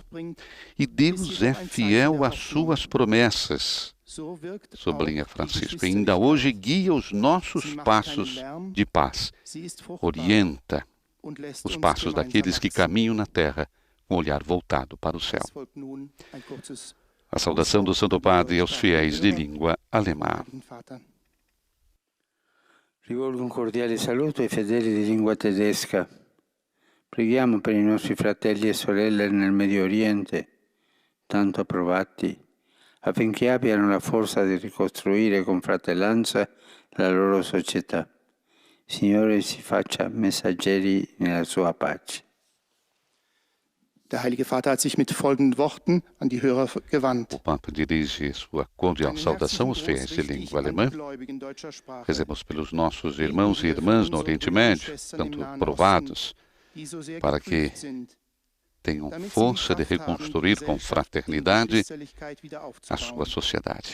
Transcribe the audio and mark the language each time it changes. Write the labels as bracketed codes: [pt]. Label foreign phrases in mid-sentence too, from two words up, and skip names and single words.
[pt] E Deus é fiel às suas promessas, sublinha Francisco. E ainda hoje guia os nossos passos de paz, orienta os passos daqueles que caminham na terra com o olhar voltado para o céu. A saudação do Santo Padre aos fiéis de língua alemã. [it] Rivolgo un cordiale saluto ai fedeli di lingua tedesca. Preghiamo per i nostri fratelli e sorelle nel Medio Oriente, tanto provati, affinché abbiano la forza di ricostruire con fratellanza la loro società. Signore si faccia messaggeri nella sua pace. [de] Der Heilige Vater hat sich mit folgenden Worten an die Hörer gewandt. [pt] O Papa dirige sua cordial saudação aos fiéis de língua alemã. Rezemos pelos nossos irmãos e irmãs no Oriente Médio, tanto provados, para que tenham força de reconstruir com fraternidade a sua sociedade.